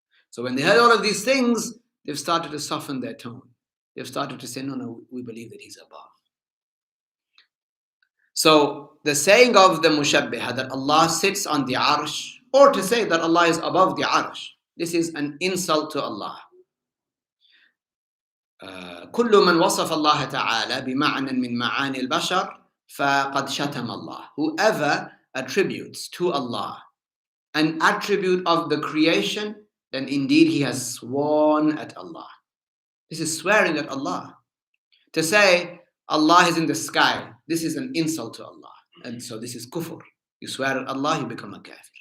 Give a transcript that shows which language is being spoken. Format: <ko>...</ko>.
<en>So when they heard all of these things, they've started to soften their tone. They've started to say, no, we believe that He's above. So the saying of the Mushabbiha that Allah sits on the Arsh, or to say that Allah is above the Arsh, this is an insult to Allah.</en> <ar>كل من وصف الله تعالى بمعنى من معاني البشر فقد شتم الله.</ar> <en>Whoever attributes to Allah an attribute of the creation, then indeed he has sworn at Allah. This is swearing at Allah. To say Allah is in the sky, this is an insult to Allah. And so this is kufr. You swear at Allah, you become a kafir.</en>